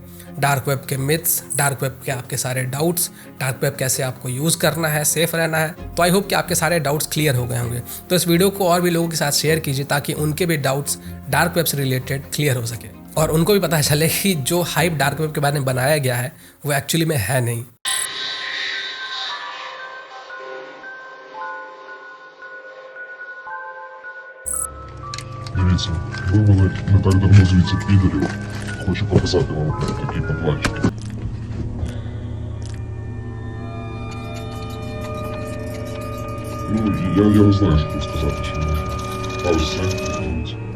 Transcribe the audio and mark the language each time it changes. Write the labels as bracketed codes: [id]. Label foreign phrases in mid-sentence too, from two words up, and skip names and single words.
[en] dark web [hi] के [en] myths, dark web [hi] के आपके सारे [en] doubts, dark web [hi] कैसे आपको यूज़ करना है, सेफ रहना है। तो [en] I hope [hi] कि आपके सारे [en] doubts clear [hi] हो गए होंगे। तो इस वीडियो को और भी लोगों के साथ शेयर कीजिए ताकि उनके भी [en] doubts dark web [hi] से [en] related clear [hi] हो सके और उनको भी पता चले कि जो [en] hype dark web [hi] के बारे में बनाया गया है वो एक्चुअली में है नहीं। [uk] Дивіться, вивели не так давно звідси підерів. Хочу показати вам такий подвальчик. Ну, я не знаю, що тут сказати, що а ось це, дивіться.